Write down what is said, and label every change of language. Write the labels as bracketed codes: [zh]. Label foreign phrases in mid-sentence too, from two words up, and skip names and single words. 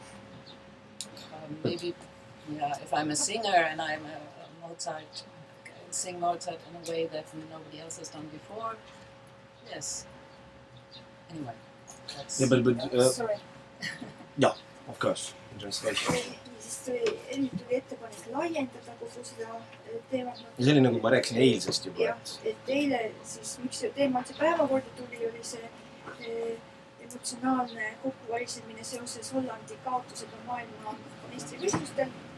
[en] Maybe, if I'm a singer and I'm a Mozart, I can sing Mozart in a way that nobody else has done before. Yes. Anyway. Sorry. Yeah, of course. Translation. [et] siis tuli ettepanek laiendada kogu seda teemat. See oli nagu ma rääkisin eilsest juba. Jah, et eile siis, miks see teema üldse päevakorda tuli, oli see emotsionaalne kokkuvarisemine seoses Hollandi kaotusega maailma meistrivõistlustel.